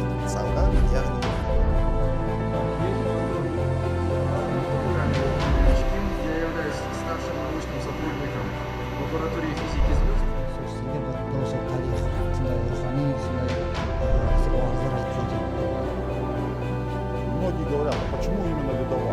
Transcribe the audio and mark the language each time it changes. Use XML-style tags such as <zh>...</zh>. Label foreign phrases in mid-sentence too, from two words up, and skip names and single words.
<kk>Казанға, яғни</kk> <ru>Я являюсь старшим научным сотрудником лаборатории физики звезд.</ru> <kk>Сізге бір дұрыс тарих, сондай рухани, сондай уағыздар айтып жатыр.</kk> <ru>Многие говорят, а почему именно ледовак?</ru>